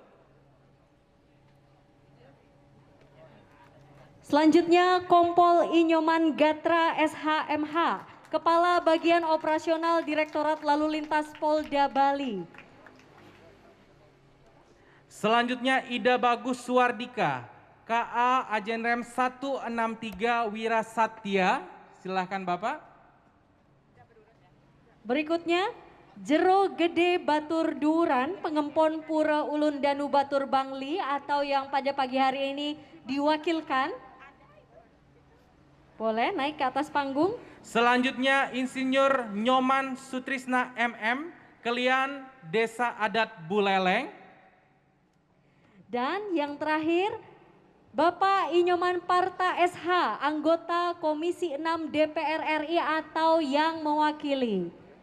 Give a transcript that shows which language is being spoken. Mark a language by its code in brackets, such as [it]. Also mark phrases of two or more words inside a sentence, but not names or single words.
[id] Selanjutnya Kompol Inyoman Gatra SHMH, Kepala Bagian Operasional Direktorat Lalu Lintas Polda Bali. Selanjutnya Ida Bagus Suwardika, KA Ajenrem 163 Wirasatya. Silahkan Bapak. Berikutnya Jero Gede Batur Duran, Pengempon Pura Ulun Danu Batur Bangli atau yang pada pagi hari ini diwakilkan. Boleh naik ke atas panggung. Selanjutnya Insinyur Nyoman Sutrisna MM, Kelian Desa Adat Buleleng. Dan yang terakhir, Bapak Inyoman Parta SH, anggota Komisi 6 DPR RI atau yang mewakili.